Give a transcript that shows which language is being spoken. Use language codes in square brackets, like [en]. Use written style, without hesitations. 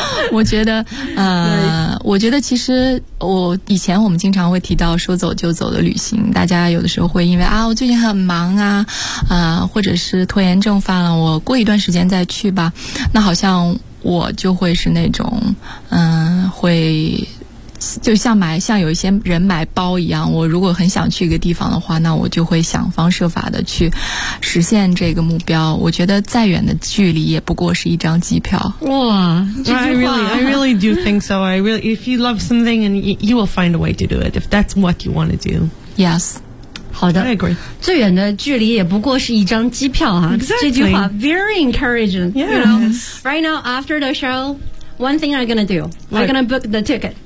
[zh] 我觉得我觉得其实我以前我们经常会提到说走就走的旅行，大家有的时候会因为啊我最近很忙啊或者是拖延症犯了，我过一段时间再去吧，那好像我就会是那种会就像有一些人买包一样，我如果很想去一个地方的话，那我就会想方设法的去实现这个目标。我觉得再远的距离也不过是一张机票。哇 [en] I really do think so. I really, if you love something and you will find a way to do it if that's what you want to do. Yes. [zh] 好的 [en] I agree. [zh] 最远的距离也不过是一张机票啊、 [en] exactly. [zh] 这句话 [en] very encouraging yes. You know, right now after the show one thing I'm gonna do、right. I'm gonna book the ticket